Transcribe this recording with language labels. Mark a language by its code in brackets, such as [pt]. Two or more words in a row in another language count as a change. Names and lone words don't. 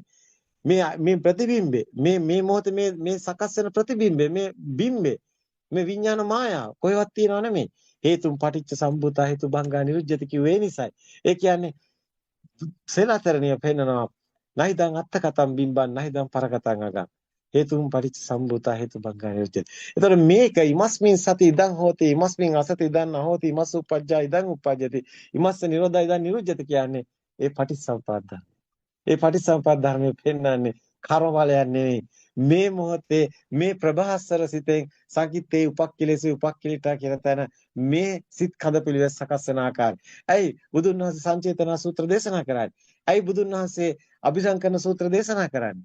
[si] මේ ප්‍රතිබිම්බේ මේ මොහොතේ මේ සකස් වෙන ප්‍රතිබිම්බේ මේ බිම්බේ මේ විඥාන මායාව කොහෙවත් තියනව නෙමෙයි. [pi] හේතුම් පටිච්ච සම්භූත හේතු භංගා නිරුද්ධති [si] කිව්වේ නිසයි. ඒ කියන්නේ සේලාතරණිය පෙන්නනවා [pi] නයිදං අත්තකතම් බිම්බන් නයිදං පරකතං අගං හේතුම් පටිච්ච සම්භූත හේතු භංගා නිරුද්ධති. [si] එතකොට මේක [pi] ඉමස්මින් සති ඉදං හෝති ඉමස්මින් අසති ඉදං නහෝති ඉමස්ස උපජ්ජා ඉදං උපජ්ජති ඉමස්ස නිරෝධා ඉදං නිරුද්ධති [si] කියන්නේ ඒ පටිච්චසමුප්පාද ධර්ම. ඒ පටිච්චසමුප්පාද ධර්මයේ පෙන්නන්නේ කර්මඵලයක් නෙවෙයි. මේ මොහොතේ මේ ප්‍රභාස්වර සිතෙන් [pi] සංකිටේ උපක්ඛිලේසි උපක්ඛිලිටා [si] කියන තැන මේ සිත් කඳ පිළිවෙස් සකස් වෙන ආකාරය. ඇයි බුදුන් වහන්සේ සංචේතන සූත්‍ර දේශනා කරන්නේ? ඇයි බුදුන් වහන්සේ අභිසංකරණ සූත්‍ර දේශනා කරන්නේ?